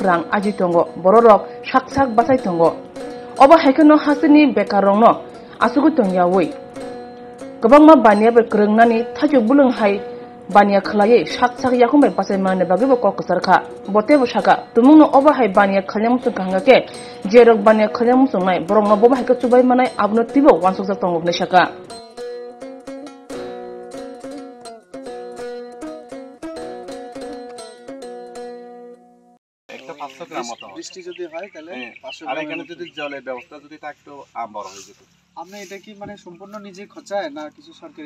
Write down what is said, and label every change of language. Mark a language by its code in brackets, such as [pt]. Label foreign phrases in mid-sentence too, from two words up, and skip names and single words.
[trp] rang aji tongo borok sak basai tongo oba haikano hasini Bekar rongno asugu tongyawi gobangma baniya bai krungnani Thaichuk bulung hai baniya khlaiयै sak yakhumbai basai mane bagibo kokosarkha botebo saka tumungno oba hai baniya khanya musung kangake jerok baniya khanya musung nai borokno boba haika chubai manai abno tibo wansoksa tongo ne saka [bn] বৃষ্টি যদি হয় তাহলে 500 আর এখানে যদি জলের ব্যবস্থা যদি থাকতো আম বড় হয়ে যেত। আপনি এটা কি মানে সম্পূর্ণ নিজে খরচায় না কিছু সরকারি?